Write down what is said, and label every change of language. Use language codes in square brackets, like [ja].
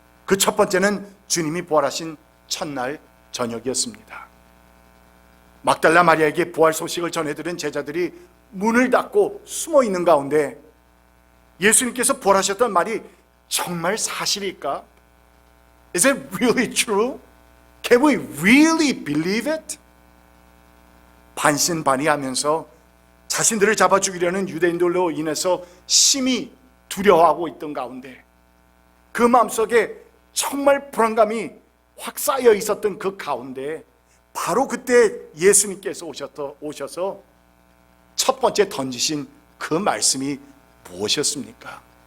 [ko] 그 첫 번째는 주님이 부활하신 첫날 저녁이었습니다. 막달라 마리아에게 부활 소식을 전해들은 제자들이 문을 닫고 숨어 있는 가운데 예수님께서 부활하셨던 말이 정말 사실일까? [en] Is it really true? Can we really believe it? [ko] 반신반의하면서 자신들을 잡아 죽이려는 유대인들로 인해서 심히 두려워하고 있던 가운데 그 마음속에 정말 불안감이 확 쌓여 있었던 그 가운데 바로 그때 예수님께서 오셔서 첫 번째 던지신 그 말씀이 무엇이었습니까?